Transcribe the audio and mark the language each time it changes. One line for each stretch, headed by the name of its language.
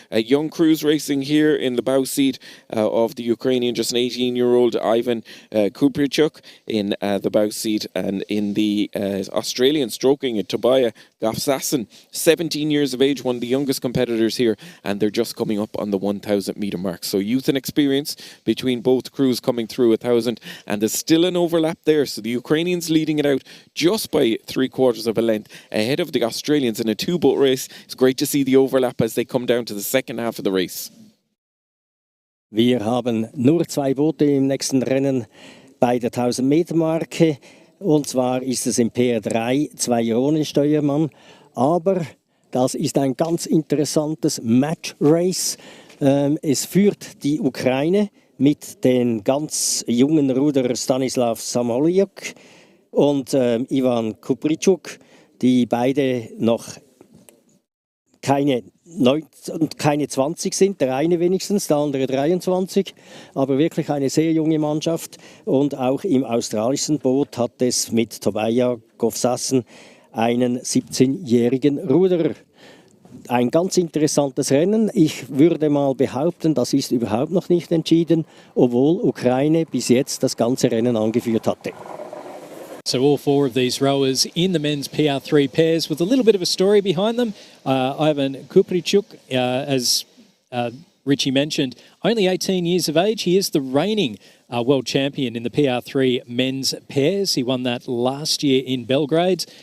English: Young crews racing here in the bow seat of the Ukrainian, just an 18-year-old Ivan Kuprichuk in the bow seat, and in the Australian stroking it, Tobiah Gafsassin, 17 years of age, one of the youngest competitors here, and they're just coming up on the 1,000 metre mark. So youth and experience between both crews coming through 1,000, and there's still an overlap there. So the Ukrainians leading it out just by 3/4 of a length ahead of the Australians in a 2-boat race. It's great to see the overlap as they come down to the second half of the race.
German: Wir haben nur 2 Boote im nächsten Rennen bei der 1000-Meter-Marke. Und zwar ist es im PR3 2 ohne Steuermann. Aber das ist ein ganz interessantes Match-Race. Es führt die Ukraine mit den ganz jungen Ruderer Stanislav Samolyuk und Ivan Kuprichuk, die beide noch keine 20 sind, der eine wenigstens, der andere 23, aber wirklich eine sehr junge Mannschaft. Und auch im australischen Boot hat es mit Tobiah Gafsassin einen 17-jährigen Ruderer. Ein ganz interessantes Rennen. Ich würde mal behaupten, das ist überhaupt noch nicht entschieden, obwohl Ukraine bis jetzt das ganze Rennen angeführt hatte.
English: So all 4 of these rowers in the men's PR3 pairs with a little bit of a story behind them. Ivan Kuprichuk, as Richie mentioned, only 18 years of age. He is the reigning world champion in the PR3 men's pairs. He won that last year in Belgrade.